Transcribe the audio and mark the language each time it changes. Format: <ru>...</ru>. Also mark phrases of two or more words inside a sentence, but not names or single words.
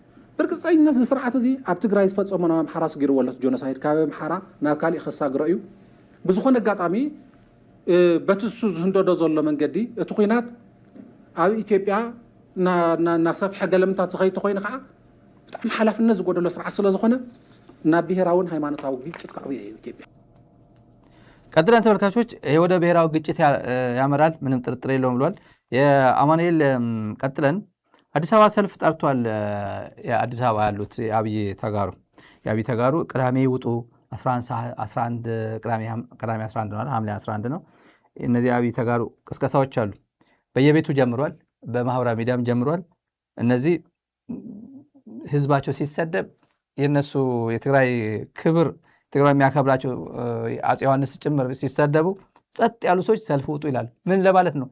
<ti>ብርግፀኝነት ዝስርዓት እዚ ኣብ ትግራይ ዝፈፀሞ ናብ ኣምሓራ ስጊርዎ ኣሎ ጆኖሳይድ ካብ ኣምሓራ ናብ ካሊእ ከሳግሮ እዩ ብዝኾነ ኣጋጣሚ በትሱ ዝህንደዶ ዘሎ መንገዲ እቲ ኩናት ኣብ ኢትዮጵያ ናሰፍሐ ገለምታት ዝኸይድ ተኮይኑ ከዓ ብጣዕሚ ሓላፍነት ዝጎደሎ ስርዓት ስለ ዝኾነ ናብ ብሄራውን ሃይማኖታዊ ግጭት ከዕብዮ እዩ ኢትዮጵያ።</ti> <am>ቀጥለን ተመልካቾች ይሄ ወደ ብሔራዊ ግጭት ያመራል፣ ምንም ጥርጥር የለውም ብሏል የአማኑኤል። ቀጥለን አዲስ አበባ ሰልፍ ጠርቷል። የአዲስ አበባ ያሉት የአብይ ተጋሩ ቅዳሜ ውጡ 11 ቅዳሜ 11 ነው፣ ሐምሌ 11 ነው። እነዚህ አብይ ተጋሩ ቅስቀሳዎች አሉ። በየቤቱ ጀምሯል፣ በማህበራዊ ሚዲያም ጀምሯል። እነዚህ ህዝባቸው ሲሰደብ የነሱ የትግራይ ክብር ትግራይ የሚያከብራቸው አፄ ዮሐንስ ጭምር ሲሰደቡ ጸጥ ያሉ ሰዎች ሰልፍ ውጡ ይላሉ። ምን ለማለት ነው?</am>